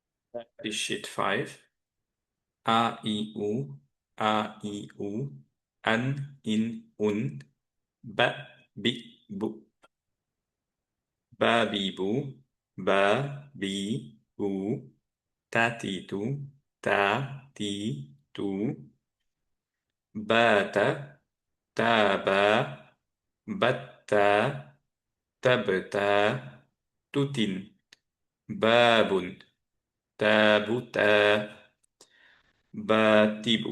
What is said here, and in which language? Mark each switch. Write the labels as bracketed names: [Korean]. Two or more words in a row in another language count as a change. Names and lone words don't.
[English] This sheet 5. A, I, U. A, I, U. An, in, un. Ba, bi, bu. Ba, bi, bu. Ba, bi, bu. Ta, ti, tu. Ta, ti, tu. Bata, taba. Batta, tabta. Tutin. Babun. Tabuta. Batibu.